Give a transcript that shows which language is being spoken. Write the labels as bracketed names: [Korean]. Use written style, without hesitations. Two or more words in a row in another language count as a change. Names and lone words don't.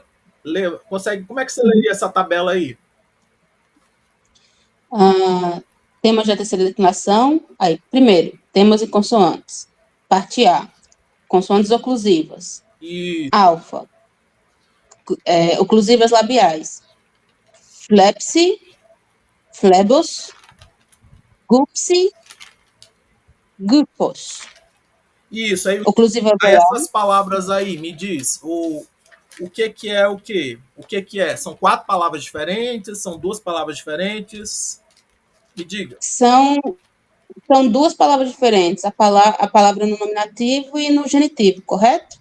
[Portuguese] Consegue? Como é que você leria essa tabela aí? Temas da terceira declinação. Aí, primeiro, temas e consoantes. Parte A, consoantes oclusivas. E Alfa, oclusivas labiais. [Greek] φλέψ, φλεβός, γύψ, γυπός. [Portuguese] isso aí, Oclusiva aí velar. essas palavras aí, me diz, o que que é o quê? O que que é? São quatro palavras diferentes? São duas palavras diferentes? Me diga. São duas palavras diferentes, a palavra no nominativo e no genitivo, correto?